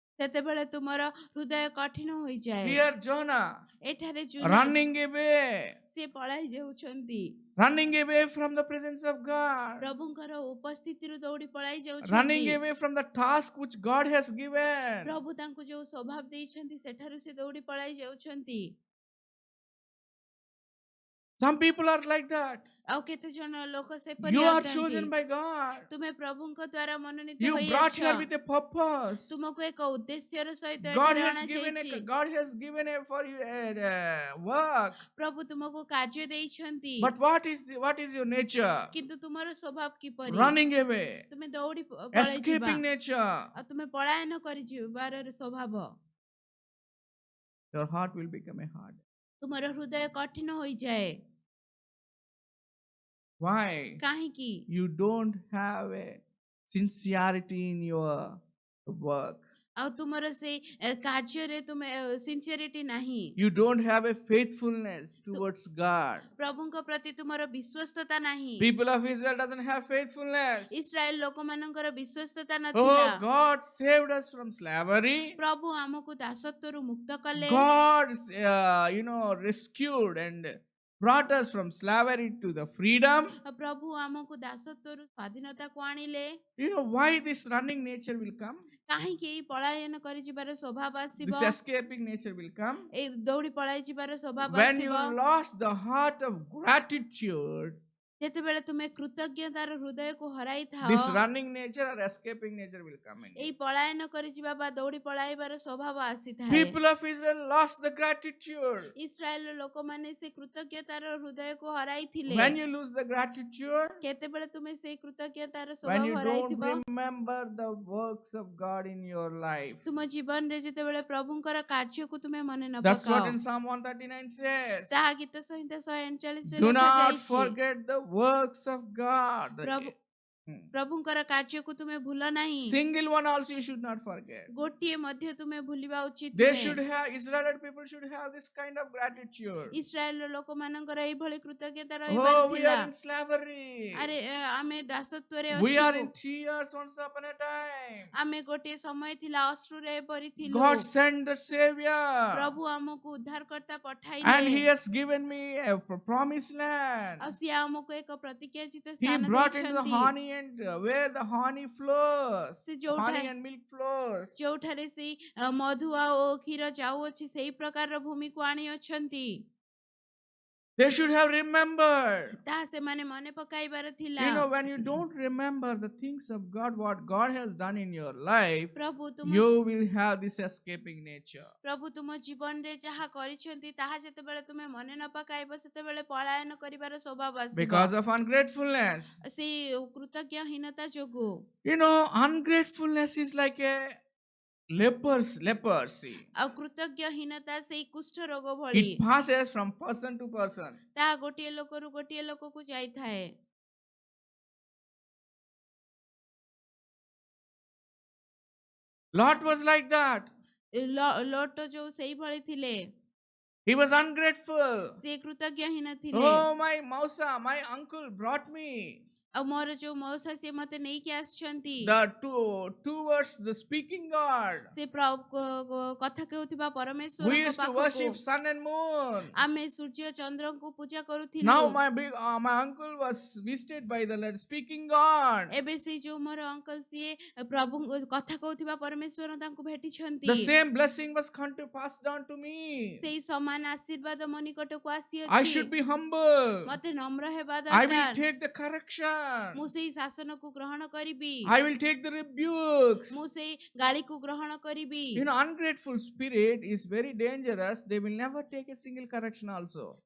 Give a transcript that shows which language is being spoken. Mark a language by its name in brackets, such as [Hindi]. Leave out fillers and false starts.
[Odia] ସେତେବେଳେ ତୁମର ହୃଦୟ କଠିନ ହୋଇଯାଏ। [English] Here Jonah [Odia] ଏଠାରେ ଜୋନାସ୍ [English] running away, [Odia] ସେ ପଳାଇ ଯାଉଛନ୍ତି। [English] running away from the presence of God, [Odia] ପ୍ରଭୁଙ୍କର ଉପସ୍ଥିତିରୁ ଦୌଡ଼ି ପଳାଇ [English] running [Odia] ଯାଉଛନ୍ତି। [English] away from the task which God has given. [Odia] ପ୍ରଭୁ ତାଙ୍କୁ ଯୋଉ ସ୍ୱଭାବ ଦେଇଛନ୍ତି ସେଠାରୁ ସେ ଦୌଡ଼ି ପଳାଇ ଯାଉଛନ୍ତି। [English] Some people are like that. [Odia] ଆଉ କେତେ ଜଣ ଲୋକ ସେପରି [English] You are [Odia] ଅଟନ୍ତି। [English] chosen by God. [Odia] ତୁମେ ପ୍ରଭୁଙ୍କ ଦ୍ୱାରା ମନୋନୀତ [English] You brought here [Odia] ହୋଇଅଛ। [English] with a purpose. [Odia] ତୁମକୁ ଏକ ଉଦ୍ଦେଶ୍ୟର ସହିତ [English] God [Odia] ଏଠାରେ [English] has given [Odia] ଅଣାଯାଇଛି। [English] God has given a for you a work. [Odia] ପ୍ରଭୁ ତୁମକୁ କାର୍ଯ୍ୟ ଦେଇଛନ୍ତି। [English] But what is your nature? [Odia] କିନ୍ତୁ ତୁମର ସ୍ୱଭାବ କିପରି? [English] Running away, [Odia] ତୁମେ ଦୌଡ଼ି ପଳାଇ ଯିବା। [English] escaping nature. [Odia] ଆଉ ତୁମେ ପଳାୟନ କରିଯିବାର ସ୍ୱଭାବ। [English] Your heart will become a hard. [Odia] ତୁମର ହୃଦୟ କଠିନ ହୋଇଯାଏ। [English] Why? [Odia] କାହିଁକି? [English] You don't have a sincerity in your work. [Odia] ଆଉ ତୁମର ସେଇ କାର୍ଯ୍ୟରେ ତୁମେ ସିନ୍ସିୟରିଟି ନାହିଁ। [English] You don't have a faithfulness towards God. [Odia] ପ୍ରଭୁଙ୍କ ପ୍ରତି ତୁମର ବିଶ୍ୱସ୍ତତା ନାହିଁ। [English] People of Israel doesn't have faithfulness. [Odia] Israel ଲୋକମାନଙ୍କର ବିଶ୍ୱସ୍ତତା [English] Oh, [Odia] ନଥିଲା। [English] God saved us from slavery. [Odia] ପ୍ରଭୁ ଆମକୁ ଦାସତ୍ୱରୁ ମୁକ୍ତ କଲେ। [English] God, rescued and brought us from slavery to the freedom. [Odia] ପ୍ରଭୁ ଆମକୁ ଦାସତ୍ୱରୁ ସ୍ୱାଧୀନତାକୁ ଆଣିଲେ। [English] You know why this running nature will come? [Odia] କାହିଁକି ଏଇ ପଳାୟନ କରିଯିବାର ସ୍ୱଭାବ ଆସିବ? [English] This escaping nature will come [Odia] ଏଇ ଦୌଡ଼ି ପଳାଇ ଯିବାର ସ୍ୱଭାବ [English] when you [Odia] ଆସିବ [English] lost the heart of gratitude. [Odia] ଯେତେବେଳେ ତୁମେ କୃତଜ୍ଞତାର ହୃଦୟକୁ ହରାଇଥାଅ। [English] This running nature or escaping nature will come in. [Odia] ଏଇ ପଳାୟନ କରିଯିବା ବା ଦୌଡ଼ି ପଳାଇବାର ସ୍ୱଭାବ ଆସିଥାଏ। [English] People of Israel lost the gratitude. [Odia] ଇସ୍ରାଏଲର ଲୋକମାନେ ସେ କୃତଜ୍ଞତାର ହୃଦୟକୁ ହରାଇଥିଲେ। [English] When you lose the gratitude, [Odia] କେତେବେଳେ ତୁମେ ସେଇ କୃତଜ୍ଞତାର [English] when [Odia] ସ୍ୱଭାବ [English] you [Odia] ହରାଇଥିବ, [English] don't remember the works of God in your life. [Odia] ତୁମ ଜୀବନରେ ଯେତେବେଳେ ପ୍ରଭୁଙ୍କର କାର୍ଯ୍ୟକୁ ତୁମେ ମନେ ନ [English] That's what [Odia] ପକାଅ। [English] in Psalm 139 says. [Odia] ତାହା ଗୀତ ସଂହିତା 139 ରେ [English] Do not [Odia] ଲେଖାଯାଇଛି। [English] forget the works of God. [Odia] ପ୍ରଭୁଙ୍କର କାର୍ଯ୍ୟକୁ ତୁମେ ଭୁଲ ନାହିଁ। [English] Single one also you should not forget. [Odia] ଗୋଟିଏ ମଧ୍ୟ ତୁମେ ଭୁଲିବା ଉଚିତ [English] They [Odia] ନୁହେଁ। [English] should have, Israelite people should have this kind of gratitude. [Odia] ଇସ୍ରାଏଲର ଲୋକମାନଙ୍କର ଏଇଭଳି କୃତଜ୍ଞତା ରହିବାର [English] Oh, we [Odia] ଥିଲା। [English] are in slavery. [Odia] ଆରେ ଆମେ ଦାସତ୍ୱରେ [English] We are [Odia] ଅଛୁ। [English] in tears once upon a time. [Odia] ଆମେ ଗୋଟିଏ ସମୟ ଥିଲା ଅଶ୍ରୁରେ ଏପରି ଥିଲୁ। [English] God sent the Savior. [Odia] ପ୍ରଭୁ ଆମକୁ ଉଦ୍ଧାରକର୍ତ୍ତା [English] And [Odia] ପଠାଇଲେ। [English] He has given me a promised land. [Odia] ଆଉ ସିଏ ଆମକୁ ଏକ ପ୍ରତିଜ୍ଞାଚିତ [English] He [Odia] ସ୍ଥାନ [English] brought into the [Odia] ଦେଇଛନ୍ତି। [English] honey and where the honey flows. [Odia] ସେ ଯୋଉଠା- [English] Honey and milk flows. [Odia] ଯୋଉଠାରେ ସେଇ ମଧୁ ଆଉ କ୍ଷୀର ଯାଉଅଛି ସେଇ ପ୍ରକାରର ଭୂମିକୁ ଆଣିଅଛନ୍ତି। [English] They should have remembered. [Odia] ତାହା ସେମାନେ ମନେ ପକାଇବାର ଥିଲା। [English] You know, when you don't remember the things of God, what God has done in your life, [Odia] ପ୍ରଭୁ ତୁମ [English] you will have this escaping nature. [Odia] ପ୍ରଭୁ ତୁମ ଜୀବନରେ ଯାହା କରିଛନ୍ତି ତାହା ଯେତେବେଳେ ତୁମେ ମନେ ନ ପକାଇବ ସେତେବେଳେ ପଳାୟନ କରିବାର ସ୍ୱଭାବ ଆସିବ। [English] Because of ungratefulness. [Odia] ସେଇ କୃତଜ୍ଞହୀନତା ଯୋଗୁ। [English] You know, ungratefulness is like a leprosy. [Odia] ଆଉ କୃତଜ୍ଞହୀନତା ସେଇ କୁଷ୍ଠ ରୋଗ ଭଳି। [English] It passes from person to person. [Odia] ତାହା ଗୋଟିଏ ଲୋକରୁ ଗୋଟିଏ ଲୋକକୁ ଯାଇଥାଏ। [English] Lot was like that. [Odia] ଲୋଟ ଯୋଉ ସେଇଭଳି ଥିଲେ, [English] He was ungrateful. [Odia] ସେ କୃତଜ୍ଞ ହିଁ ନଥିଲେ। [English] Oh, my Mausa, my uncle brought me. [Odia] ଆଉ ମୋର ଯୋଉ ମଉସା ସିଏ ମତେ ନେଇକି ଆସିଛନ୍ତି, [English] The towards the speaking God. [Odia] ସେ କଥା କହୁଥିବା [English] We [Odia] ପରମେଶ୍ୱରଙ୍କ [English] used to [Odia] ପାଖକୁ [English] worship sun and moon. [Odia] ଆମେ ସୂର୍ଯ୍ୟ ଚନ୍ଦ୍ରଙ୍କୁ ପୂଜା କରୁଥିଲୁ। [English] Now my uncle was visited by the Lord, speaking God. [Odia] ଏବେ ସେଇ ଯୋଉ ମୋର ଅଙ୍କଲ ସିଏ ପ୍ରଭୁ କଥା କହୁଥିବା ପରମେଶ୍ୱର ତାଙ୍କୁ ଭେଟିଛନ୍ତି। [English] The same blessing was come to pass down to me. [Odia] ସେଇ ସମାନ ଆଶୀର୍ବାଦ ମୋ ନିକଟକୁ [English] I [Odia] ଆସିଅଛି। [English] should be humble. [Odia] ମତେ ନମ୍ର ହେବା [English] I will [Odia] ଦରକାର। [English] take the correction. [Odia] ମୁଁ ସେଇ ଶାସନକୁ ଗ୍ରହଣ କରିବି। [English] I will take the rebukes. [Odia] ମୁଁ ସେଇ ଗାଳିକୁ ଗ୍ରହଣ କରିବି। [English] You know, ungrateful spirit is very dangerous. They will never take a single correction also.